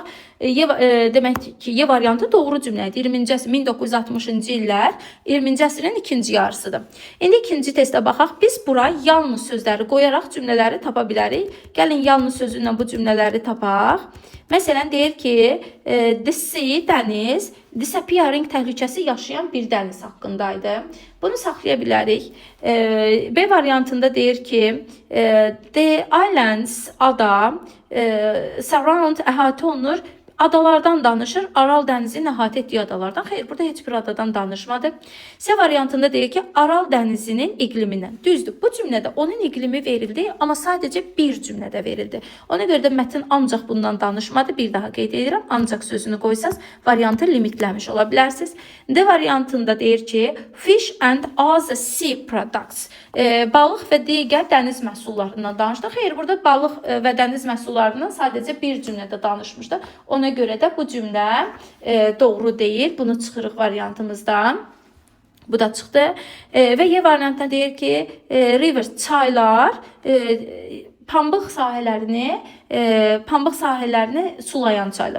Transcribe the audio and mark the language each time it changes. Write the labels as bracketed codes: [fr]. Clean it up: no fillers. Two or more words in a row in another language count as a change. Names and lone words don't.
[az] Demək ki, Y variantı doğru cümlədir. 1960-cı illər 20-ci əsrin ikinci yarısıdır. İndi ikinci testə baxaq. Biz bura yalnız sözləri qoyaraq cümlələri tapa bilərik. Gəlin yalnız sözündən bu cümlələri tapaq. Məsələn, deyir ki, [en] the sea, [az] dəniz, disappearing təhlükəsi yaşayan bir dəniz haqqındaydı. Bunu saxlaya bilərik. B variantında deyir ki, [en] the islands, ada, surround, [az] əhatə olunur. Adalardan danışır, Aral dənizinin əhatə etdiyi adalardan. Xeyr, burada heç bir adadan danışmadı. C variantında deyir ki, Aral dənizinin iqlimindən. Düzdür, bu cümlədə onun iqlimi verildi, amma sadəcə bir cümlədə verildi. Ona görə də mətn ancaq bundan danışmadı. Bir daha qeyd edirəm, ancaq sözünü qoysaz, variantı limitləmiş ola bilərsiniz. D variantında deyir ki, [en] fish and other sea products. [az] Balıq və digər dəniz məhsullarından danışdı. Xeyr, burada balıq və dəniz məhsullarından sadəcə bir cümlədə danışmışdı. Ona görə də bu cümlə doğru deyil. Bunu çıxırıq variantımızdan. Bu da çıxdı. Və Y variantında deyir ki, river, çaylar, pambıq sahələrini sulayan çaylar.